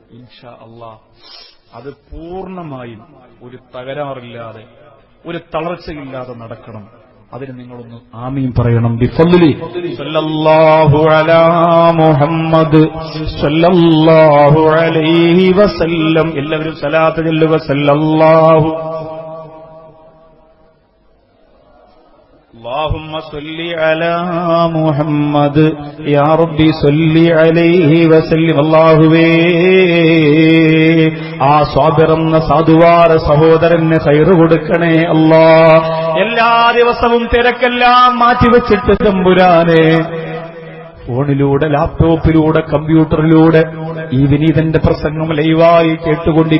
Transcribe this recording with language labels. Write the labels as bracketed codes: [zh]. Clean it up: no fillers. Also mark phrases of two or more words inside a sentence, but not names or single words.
[ar] إن شاء الله [ml] അത് പൂർണ്ണമായും ഒരു തകരാറില്ലാതെ ഒരു തളർച്ചയില്ലാതെ നടക്കണം. അതിന് നിങ്ങളൊന്ന് ആമീൻ പറയണം. [ar] بفضل صلى الله على محمد صلى الله عليه وسلم. [ml] എല്ലാവരും സലാത്ത് ചൊല്ലുക. [ar] സല്ലല്ലാഹു اللهم صل على محمد يا ربي صل عليه وسلم. [ml] അല്ലാഹുവേ, ആ സ്വാബിർ എന്ന സാധുവാര സഹോദരന് ഖൈറ് കൊടുക്കണേ അല്ലാ. എല്ലാ ദിവസവും തിരക്കെല്ലാം മാറ്റിവെച്ചിട്ട് തമ്പുരാനെ ഫോണിലൂടെ, ലാപ്ടോപ്പിലൂടെ, കമ്പ്യൂട്ടറിലൂടെ ഈ വിനീതന്റെ പ്രസംഗം ലൈവായി കേട്ടുകൊണ്ടിരിക്കും.